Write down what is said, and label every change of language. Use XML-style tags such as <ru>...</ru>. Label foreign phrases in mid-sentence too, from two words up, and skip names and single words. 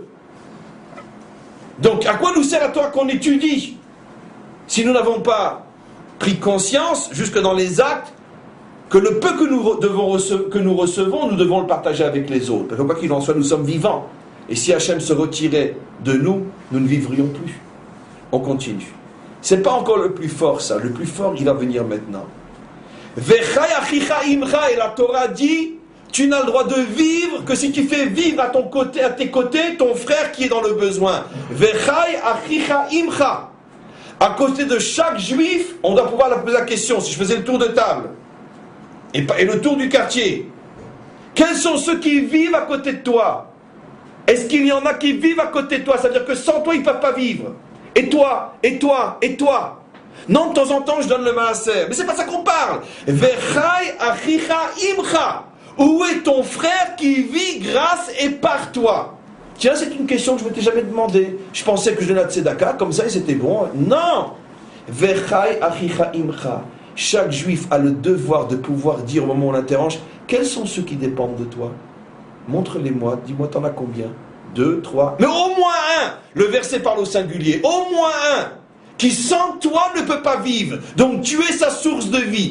<fr>Donc à quoi nous sert la Torah qu'on étudie si nous n'avons pas pris conscience, jusque dans les actes, que le peu que nous recevons, nous devons le partager avec les autres. Parce que quoi qu'il en soit, nous sommes vivants. Et si Hachem se retirait de nous, nous ne vivrions plus. On continue. C'est pas encore le plus fort, ça. Le plus fort, il va venir maintenant.</fr> <he>וחי אחיך עמך,</he> <fr>et la Torah dit, tu n'as le droit de vivre que si tu fais vivre à tes côtés, ton frère qui est dans le besoin.</fr> <he>וחי אחיך עמך.</he> <fr>À côté de chaque juif, on doit pouvoir leur poser la question, si je faisais le tour de table, et le tour du quartier, quels sont ceux qui vivent à côté de toi? Est-ce qu'il y en a qui vivent à côté de toi? C'est-à-dire que sans toi, ils ne peuvent pas vivre. Et toi, et toi, et toi. Non, de temps en temps, je donne le maaser. Mais c'est pas ça qu'on parle.</fr> <he>וחי אחיך עמך.</he> <fr>Où est ton frère qui vit grâce et par toi? Tiens, c'est une question que je ne m'étais jamais demandé. Je pensais que je donnais la tzedaka, comme ça, et c'était bon. Non.</fr> <he>וחי אחיך עמך.</he> <fr>Chaque juif a le devoir de pouvoir dire au moment où on l'interroge, quels sont ceux qui dépendent de toi? Montre-les-moi, dis-moi, t'en as combien? 2, 3, mais au moins un. Le verset parle au singulier. Au moins un qui sans toi ne peut pas vivre. Donc tu es sa source de vie.</fr>